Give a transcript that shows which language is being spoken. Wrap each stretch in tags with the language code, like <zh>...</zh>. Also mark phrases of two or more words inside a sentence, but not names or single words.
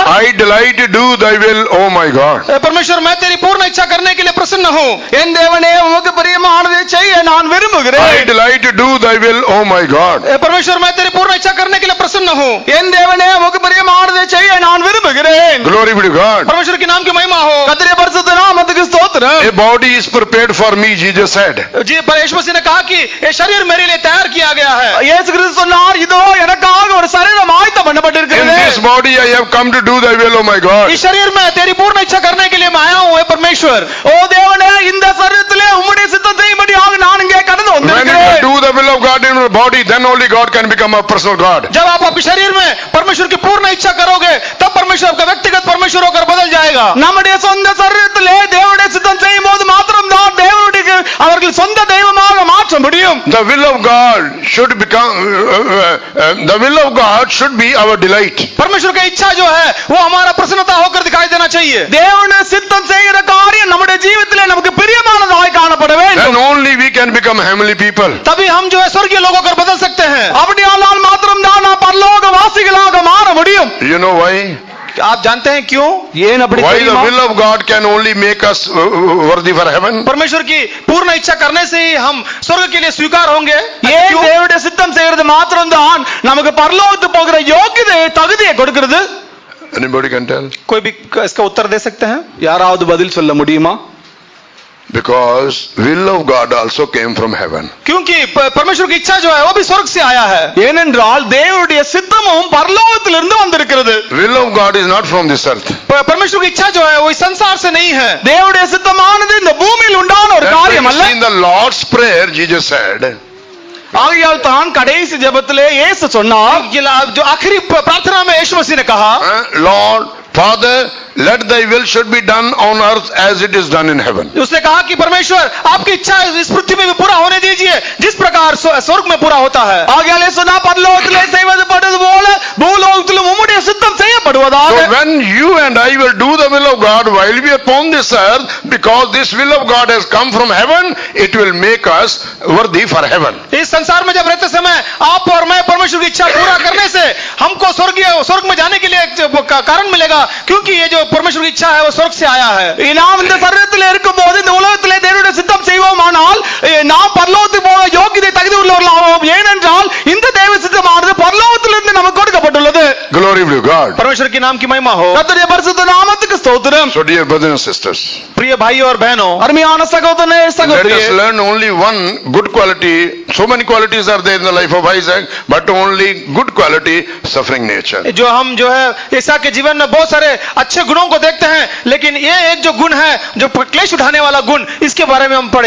<en>I delight to do thy will, O my God.</en> <hi>परमेश्वर, मैं तेरी पूर्ण इच्छा करने के लिए प्रसन्न हूँ.</hi> <ta>என் தேவனே உமக்கு பிரியமானதை செய்ய நான்</ta> <en>I</en> <ta>விரும்புகிறேன்.</ta> <en>delight to do thy will, O my God.</en> <hi>परमेश्वर, मैं तेरी पूर्ण इच्छा करने के लिए प्रसन्न हूँ.</hi> <ta>என் தேவனே உமக்கு பிரியமானதை செய்ய நான் விரும்புகிறேன்.</ta> <en>Glory be to God.</en> <hi>परमेश्वर के नाम की महिमा हो.</hi> <ta>கர்த்தருடைய பரிசுத்த நாமத்துக்கு ஸ்தோத்திரம்.</ta> <en>A body is prepared for me, Jesus said.</en> <hi>जी, पर यीशु मसीह ने कहा कि ये शरीर मेरे लिए तैयार किया गया है.</hi> <ta>இயேசு கிறிஸ்து சொன்னார், இதோ எனக்காக ஒரு சரீரம் ஆயத்தம்</ta> <en>In</en> <ta>பண்ணப்பட்டிருக்கிறது.</ta> <en>this body I have come to do thy will, O my God.</en> <hi>इस शरीर में तेरी पूर्ण इच्छा करने के लिए मैं आया हूँ, हे परमेश्वर.</hi> <ta>ஓ தேவனே, இந்த சரீரத்திலே உம்முடைய சித்தம் செய்யும்படியாக நான் இங்கே கடந்து</ta> <en>When you</en> <ta>வந்திருக்கிறேன்.</ta> <en>do the will of God in your body, then only God can become a personal God.</en> <hi>जब आप अपने शरीर में परमेश्वर की पूर्ण इच्छा करोगे तब परमेश्वर आपका व्यक्तिगत परमेश्वर होकर बदल जाएगा.</hi> <ta>நம்முடைய சொந்த சரீரத்திலே தேவனுடைய சித்தம் செய்யும் போது மாத்திரம்தான் தேவனுடைய அவர்கள் சொந்த தெய்வமாக மாற்ற முடியும்.</ta> <en>The will of God should become, the will of God should be our delight.</en> <hi>परमेश्वर की इच्छा जो है वो हमारा प्रसन्नता होकर दिखाई देना चाहिए.</hi> <ta>தேவனுடைய சித்தம் செய்கிற காரியம் நம்முடைய ஜீவிதத்திலே நமக்கு பிரியமானதாய் காணப்பட</ta> <en>Then</en> <ta>வேண்டும்.</ta> <en>only we can become heavenly people.</en> <hi>तभी हम जो है स्वर्गीय लोगों को बदल सकते हैं.</hi> <ta>அப்படியானால் மாத்திரம்தான் நாம் பரலோக வாசிகளாக மாற முடியும்.</ta> <en>You know why?</en> <hi>आप जानते हैं क्यों?</hi> <ta>ஏன் அப்படி</ta> <en>Why the</en> <ta>தெரியுமா?</ta> <en>will of God can only make us worthy for heaven?</en> <hi>परमेश्वर की पूर्ण इच्छा करने से ही हम स्वर्ग के लिए स्वीकार होंगे.</hi> <ta>ஏன்</ta> <hi>क्यों?</hi> <ta>தேவனுடைய சித்தம் செய்யறது மாத்திரம்தான் நமக்கு பரலோகத்துக்கு போகிற யோகியதை தகுதியை கொடுக்கிறது?</ta> <en>Anybody can tell?</en> <hi>कोई भी इसका उत्तर दे सकते हैं?</hi> <ta>யாராவது பதில் சொல்ல முடியுமா?</ta> <en>Because will of God also came from heaven.</en> <hi>क्योंकि परमेश्वर की इच्छा जो है वो भी स्वर्ग से आया है.</hi> <ta>ஏனென்றால் தேவனுடைய சித்தமும் பரலோகத்திலிருந்து வந்திருக்கிறது.</ta> <en>Will of God is not from this earth.</en> <hi>परमेश्वर की इच्छा जो है वो इस संसार से नहीं है.</hi> <ta>தேவனுடைய சித்தமானது இந்த பூமியில் உண்டான ஒரு</ta> <en>That's why</en> <ta>காரியம்</ta> <en>you</en> <ta>அல்ல.</ta> <en>see in the Lord's prayer, Jesus said,</en> <ta>ஆகையால் தான் கடைசி ஜெபத்திலே இயேசு சொன்னார்,</ta> <hi>जो आखिरी प्रार्थना में यीशु मसीह ने कहा,</hi> <en>Lord, Father, let thy will should be done on earth as it is done in heaven.</en> <hi>उसने कहा कि परमेश्वर आपकी इच्छा इस पृथ्वी में भी पूरा होने दीजिए जिस प्रकार स्वर्ग में पूरा होता है.</hi> <ta>ஆகையால் சொன்னா பரலோகத்திலே செய்வது படுவது போல பூலோகத்திலும் உம்முடைய சித்தம் செய்யப்படுவதாக.</ta> <en>So when you and I will do the will of God while we are upon this earth, because this will of God has come from heaven, it will make us worthy for heaven.</en> <hi>इस संसार में जब रहते समय आप और मैं परमेश्वर की इच्छा पूरा करने से हमको स्वर्ग में जाने के लिए कारण मिलेगा, क्योंकि ये जो परमेश्वर की इच्छा है वो स्वर्ग से आया है.</hi> <ta>நாம் இந்த சரீரத்தில் இருக்கும்போது இந்த உலகத்திலே தேவனுடைய சித்தம் செய்வோமானால் நாம் பரலோகத்துக்கு போக யோகியதை தகுதி உள்ளவர்களாவோம். ஏனென்றால் இந்த தேவ சித்தமானது பரலோகத்திலிருந்து நமக்கு கொடுக்கப்பட்டுள்ளது.</ta> <en>Glory be to God.</en> <hi>परमेश्वर के नाम की महिमा हो.</hi> <ta>கர்த்தருடைய பரிசுத்த நாமத்துக்கு ஸ்தோத்திரம்.</ta> <en>So dear brothers and sisters,</en> <hi>प्रिय भाइयों और बहनों,</hi> <ta>அருமையான சகோதரனே</ta> <en>let us</en> <ta>சகோதரியே,</ta> <en>learn only one good quality. So many qualities are there in the life of Isaac, but only good quality, suffering nature.</en> <hi>जो हम जो है ईसा के जीवन में बहुत सारे अच्छे गुणों को देखते हैं, लेकिन ये एक जो गुण है जो क्लेश उठाने वाला गुण, इसके बारे में हम पढ़े.</hi>